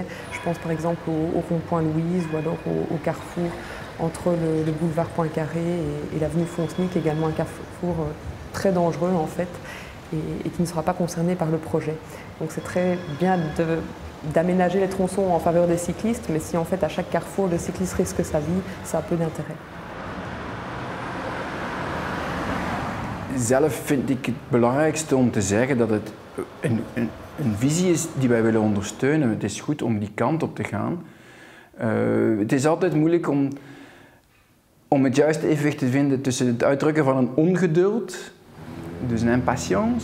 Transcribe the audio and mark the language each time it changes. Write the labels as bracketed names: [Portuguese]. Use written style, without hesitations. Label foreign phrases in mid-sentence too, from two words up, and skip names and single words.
[French] Je pense par exemple au rond-point Louise ou alors au carrefour entre le boulevard Poincaré et l'avenue Fontenay, qui est également un carrefour très dangereux en fait et qui ne sera pas concerné par le projet. Donc c'est très bien d'aménager les tronçons en faveur des cyclistes, mais si en fait à chaque carrefour le cycliste risque sa vie, ça a peu d'intérêt. [Dutch] Zelf vind ik het belangrijkste om te zeggen dat het een visie is die wij willen ondersteunen. Het is goed om die kant op te gaan. Het is altijd moeilijk om het juiste evenwicht te vinden tussen het uitdrukken van een ongeduld, dus een impatience.